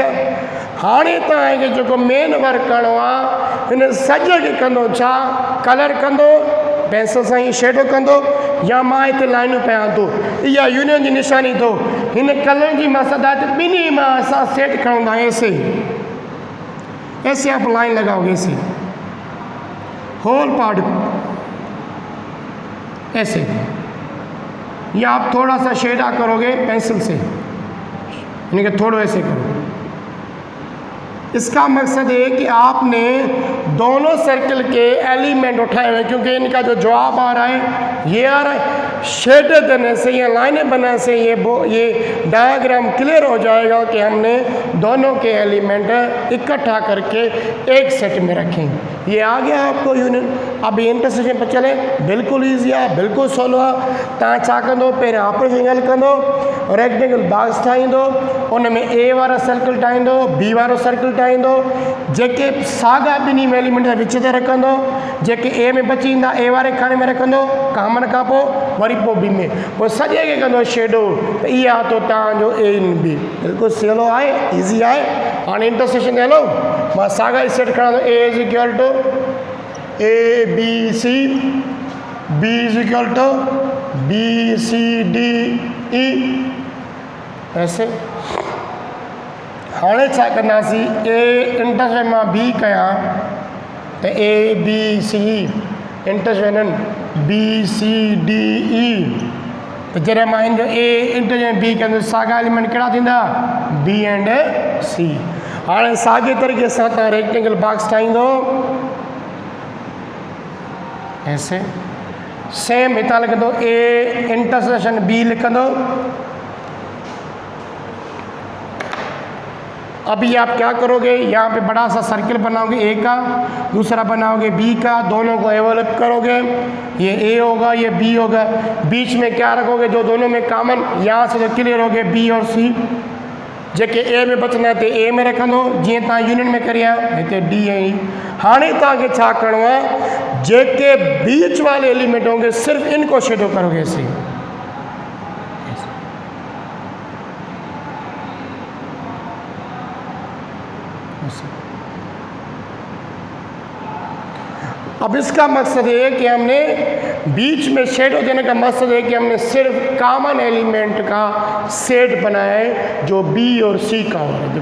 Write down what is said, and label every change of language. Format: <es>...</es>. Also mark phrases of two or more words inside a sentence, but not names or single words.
<sd>हाणे तव्हांखे जेको</sd> <en>main work</en> <sd>करिणो आहे हिन सॼ खे कंदो छा, कलर कंदो पेंसिल सां ई शेडो कंदो या मां हिते लाइनूं पयां थो, इहा यूनियन जी निशानी थो। हिन कलर जी मसदात ॿिन्ही मां असां सेट खणंदा</sd> <hi>ऐसे ऐसे आप लाइन लगाओगे ऐसे</hi> <en>whole part</en> <hi>ऐसे, या आप थोड़ा सा शेडा करोगे पेंसिल से, इनके थोड़ा ऐसे करो। इसका मकसद है कि आपने दोनों सर्कल के एलिमेंट उठाए हुए, क्योंकि इनका जो जवाब आ रहा है ये आ रहा है। शेड देने से या लाइनें बनाने से ये डायग्राम क्लियर हो जाएगा कि हमने दोनों के एलिमेंट इकट्ठा करके एक सेट में रखें। ये आ गया आपको यूनियन। अब ये इंटरसेक्शन पर चले बिल्कुल ईजी है, बिल्कुल सवलो है।</hi> <sd>तव्हां छा कंदो, पहिरियों ऑपरेशन हल कंदो,</sd> <en>rectangle box</en> <sd>ठाहींदो, उन में ए वारा सर्कल ठाहींदो, बी वारो सर्कल ठाहींदो, जेके साॻा ॿिन्ही एलिमेंट विच ते रखंदो, जेके ए में बची ईंदा ए वारे खाने में रखंदो, कामन खां पोइ वरी पोइ बी में, पोइ सॼे खे कंदो शेडो। त इहा तो तव्हांजो</sd> <en>A in B,</en> <sd>बिल्कुलु सवलो आहे, ईज़ी आहे। हाणे इंटरसेक्शन ते हलो, मां साॻा ई सेट खणा थो।</sd> <en>A is equal to A B C, B is equal to B C D E ऐसे।</en> <sd>हाणे छा कंदासीं, ए इंटरसेक्शन मां बी कयां त</sd> <en>A B C intersection B C D E,</en> <sd>त जॾहिं मां हिन जो</sd> <en>A intersection B</en> <sd>कंदुसि साॻा एलिमेंट कहिड़ा थींदा,</sd> <en>B and C.</en> <sd>हाणे साॻे तरीक़े सां तव्हां</sd> <en>rectangle box</en> <sd>ठाहींदो ऐसे, सेम हितां लिखंदो</sd> <en>A intersection B</en> <sd>लिखंदो।</sd> <hi>अभी आप क्या करोगे, यहाँ पे बड़ा सा सर्किल बनाओगे ए का, दूसरा बनाओगे बी का, दोनों को ओवरलैप करोगे, ये ए होगा ये बी होगा, बीच में क्या रखोगे जो दोनों में कॉमन, यहाँ से तो क्लियर हो गए बी और सी।</hi> <sd>जेके ए में बचना है ए में रखंदो, जीअं तव्हां यूनियन में करिया हिते डी ऐं ई। हाणे तव्हांखे छा करिणो आहे,</sd> <hi>जेके बीच वाले एलिमेंट होंगे सिर्फ इनको शेडो करोगे ऐसे। अब इसका मकसद है कि हमने बीच में शेडो देने का मकसद है कि हमने सिर्फ</hi> <en>common element</en> <hi>का सेट बनाया है जो बी और सी का हो रहा है।</hi>